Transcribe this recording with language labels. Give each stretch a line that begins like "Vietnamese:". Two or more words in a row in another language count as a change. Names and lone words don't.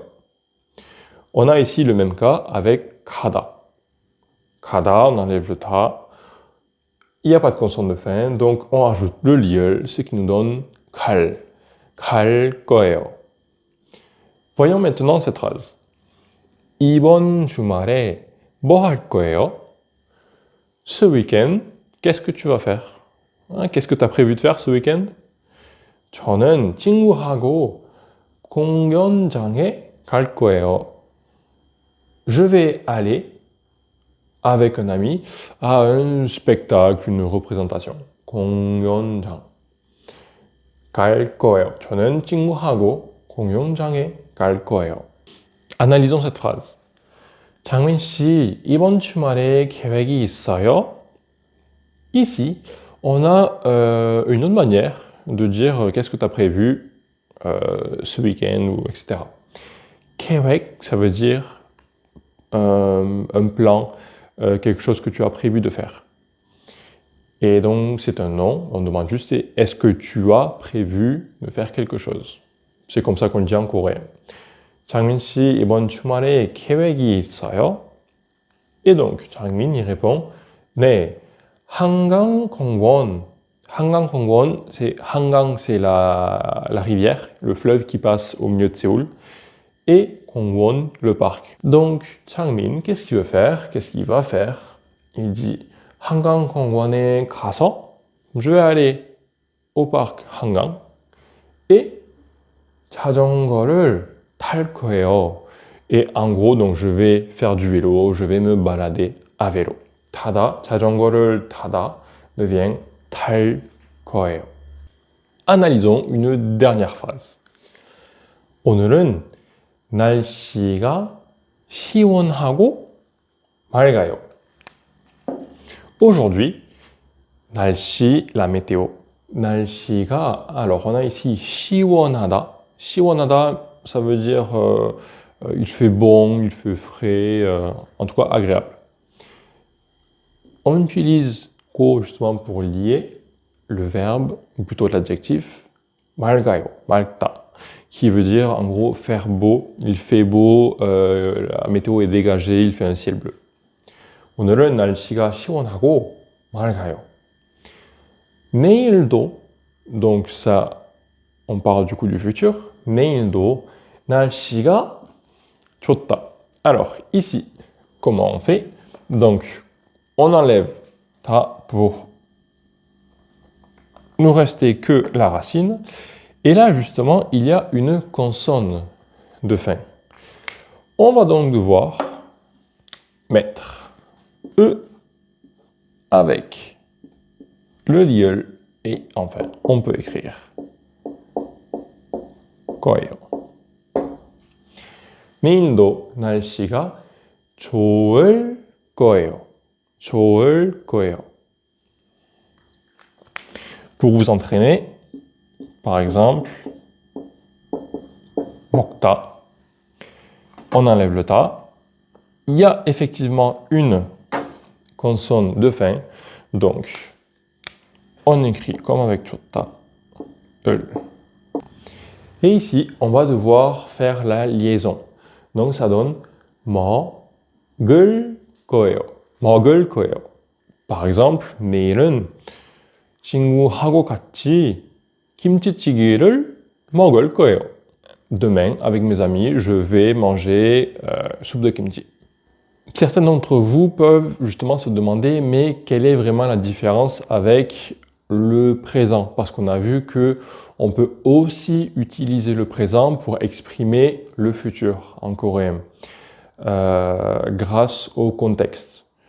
French: On a ici le même cas avec kada. Kada, on enlève le ta, il n'y a pas de consonne de fin, donc on rajoute le liel, ce qui nous donne kal.
Korean: 갈 거예요.
French: Voyons maintenant cette phrase.
Korean: 이번 주말에 뭐 할 거예요?
French: Ce week-end, qu'est-ce que tu vas faire? Qu'est-ce que tu as prévu de faire ce week-end?
Korean: 저는 친구하고 공연장에 갈 거예요.
French: Je vais aller avec un ami à un spectacle, une représentation.
Korean: 공연장. 갈 거예요. 저는 친구하고 공연장에 갈 거예요.
French: Analysons cette phrase.
Korean: 장민 씨, 이번 주말에 계획이 있어요?
French: Ici, on a une autre manière de dire qu'est-ce que tu as prévu ce week-end, ou etc. 계획, ça veut dire un plan, quelque chose que tu as prévu de faire. Et donc, c'est un nom, on demande juste est-ce que tu as prévu de faire quelque chose? C'est comme ça qu'on le dit en coréen.
Korean: 장민 씨, 이번 주말에 계획이 있어요?
French: Et donc, 장민, il répond
Korean: 네, 한강공원.
French: 한강공원, c'est Hangang, c'est la rivière, le fleuve qui passe au milieu de Séoul, et 공원, le parc. Donc, 장민, qu'est-ce qu'il veut faire? Qu'est-ce qu'il va faire? Il dit
Korean: 한강공원에 가서
French: je vais aller au parc 한강 et
Korean: 자전거를 탈 거예요.
French: Et en gros, donc je vais faire du vélo, je vais me balader à vélo.
Korean: 타다, 자전거를 타다
French: devient
Korean: 탈 거예요.
French: Analysons une dernière phrase.
Korean: 오늘은 날씨가 시원하고 맑아요.
French: Aujourd'hui, 날씨, la météo. 날씨가, alors on a ici 시원하다. 시원하다, ça veut dire il fait bon, il fait frais, en tout cas agréable. On utilise ko justement pour lier le verbe, ou plutôt l'adjectif
Korean: 맑아요, 맑다,
French: qui veut dire en gros faire beau, il fait beau, la météo est dégagée, il fait un ciel bleu.
Korean: 오늘은 날씨가 시원하고 맑아요.
French: 내일도, donc ça, on parle du coup du futur.
Korean: 내일도 날씨가 좋다.
French: Alors, ici, comment on fait? Donc, on enlève ta pour nous rester que la racine. Et là, justement, il y a une consonne de fin. On va donc devoir mettre E avec le lieu et enfin, on peut écrire 거예요.
Korean: 내일도 날씨가 좋을 거예요. 좋을 거예요.
French: Pour vous entraîner, par exemple, 먹다. On enlève le ta. Il y a effectivement une consonne de fin, donc on écrit comme avec 좋다. Et ici, on va devoir faire la liaison. Donc ça donne
Korean: 먹을 거예요. 먹을 거예요.
French: Par exemple,
Korean: 내일은 친구하고 같이 김치찌개를 먹을 거예요.
French: Demain, avec mes amis, je vais manger soupe de kimchi. Certains d'entre vous peuvent justement se demander, mais quelle est vraiment la différence avec le présent? Parce qu'on a vu que on peut aussi utiliser le présent pour exprimer le futur en coréen, grâce au contexte.